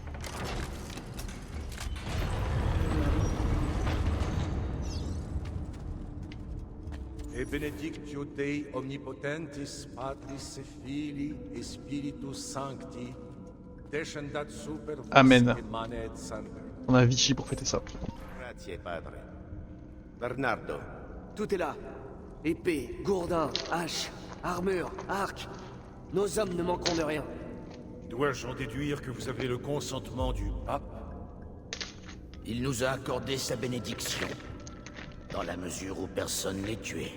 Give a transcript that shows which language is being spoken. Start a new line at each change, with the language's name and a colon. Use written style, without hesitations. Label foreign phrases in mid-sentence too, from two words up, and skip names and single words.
Latin: Et benedictio Dei omnipotentis Patris et Filii et Spiritus Sancti descendat super vos Amen. et manet semper.
French: On a Vichy pour fêter ça.
Italian: Grazie, padre. Bernardo,
French: Tout est là. Épée, gourdin, hache, armure, arc. Nos hommes ne manqueront de rien. Dois-je en déduire que vous avez le consentement du pape? Il nous a accordé sa bénédiction, dans la mesure où personne n'est tué.